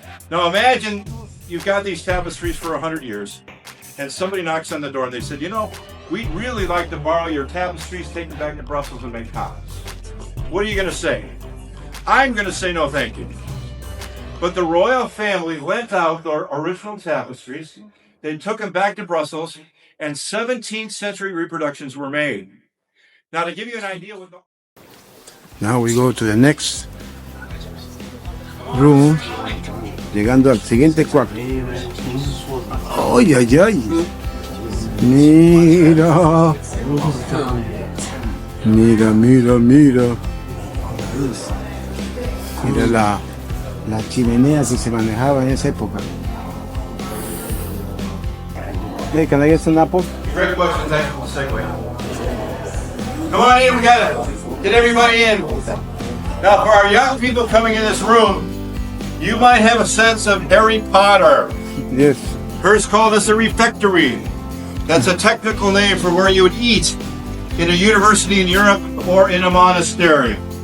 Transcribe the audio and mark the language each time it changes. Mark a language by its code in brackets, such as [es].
[en] Now imagine you've got these tapestries for 100 years, and somebody knocks on the door and they said, you know, we'd really like to borrow your tapestries, take them back to Brussels and make copies. What are you going to say? I'm going to say no thank you. But the royal family lent out their original tapestries, they took them back to Brussels, and 17th century reproductions were made. Now to give you an idea what the... Now we go to the next room, [es] llegando al siguiente cuarto. ¡Ay, ay, ay! Mira, mira, mira, mira. Mira la chimenea que se manejaba en esa época. [en] Hey, can I get some apple? Great question, thank you. We'll segue. Come on in, we got it. Get everybody in. Now, for our young people coming in this room, you might have a sense of Harry Potter. Yes. Hearst called this a refectory. That's a technical name for where you would eat in a university in Europe or in a monastery.